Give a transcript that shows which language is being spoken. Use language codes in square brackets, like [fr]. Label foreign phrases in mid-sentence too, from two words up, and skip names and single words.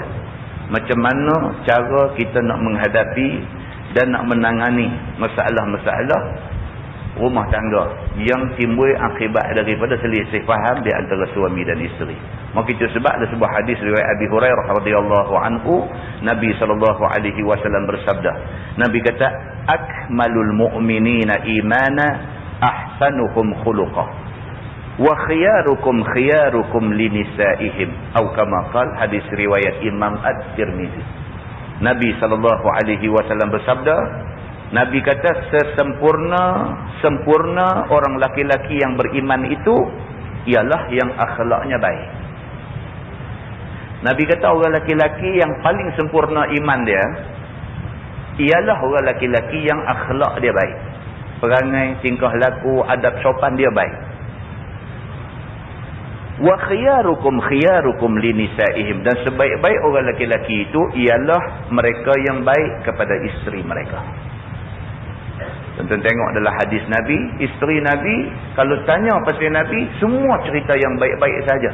[ms] Macam mana cara kita nak menghadapi dan nak menangani masalah-masalah rumah tangga yang timbul akibat daripada selisih faham di antara suami dan isteri. Maka itu sebab ada sebuah hadis riwayat Abi Hurairah [ar] رضي الله عنه, [ms] Nabi SAW bersabda, Nabi kata, [ar] أكمل المؤمنين إيمانا أحسنهم خلقا وخياركم خياركم لنسائهم أو كما قال, [ms] hadis riwayat Imam At-Tirmizi. Nabi SAW bersabda, Nabi kata sempurna orang laki-laki yang beriman itu ialah yang akhlaknya baik. Nabi kata orang laki-laki yang paling sempurna iman dia ialah orang laki-laki yang akhlak dia baik. Perangai, tingkah laku, adab sopan dia baik. [ar] وخياركم خياركم لنسائهم, [ms] dan sebaik-baik orang laki-laki itu ialah mereka yang baik kepada isteri mereka. Tonton tengok dalam hadis Nabi, isteri Nabi kalau tanya pasal Nabi, semua cerita yang baik-baik saja.